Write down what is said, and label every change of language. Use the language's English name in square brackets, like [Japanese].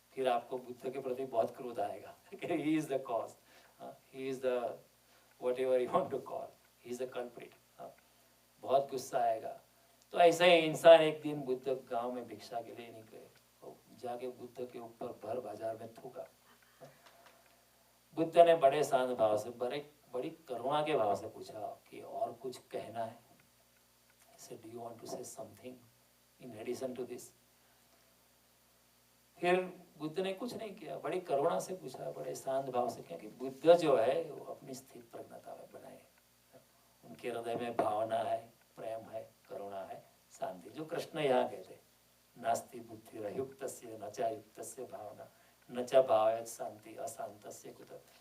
[Hindi] फिर आपको बुद्ध के प्रति बहुत क्रोध आएगा कि [English] he is the cause, he is the whatever you want to call, he is the culprit, [Hindi] बहुत गुस्सा आएगा। तो ऐसा ही इंसान एक दिन बुद्ध गांव में भिक्षा के लिए निकले और जाके बुद्ध के ऊपर भर बाजार में थूका। बुद्ध ने बड़े शांत भाव से, बड़ी करुणा के भाव से पूछा कि और कुछ कहना है? [English] Do you want to say something in addition to this? [Hindi] फिर बुद्ध ने कुछ नहीं किया, बड़ी करुणा से पूछा, बड़े शांत भाव से, क्योंकि बुद्ध जो है वो अपनी स्थित प्रज्ञता में बनाए, उनके हृदय में भावना है, प्रेम है, करुणा है, शांति, जो कृष्ण यहाँ कहते, [Sanskrit] नास्ति बुद्धि युक्तस्य न च युक्तस्य भावना न च भावयत् शांति अशांतस्य कुत।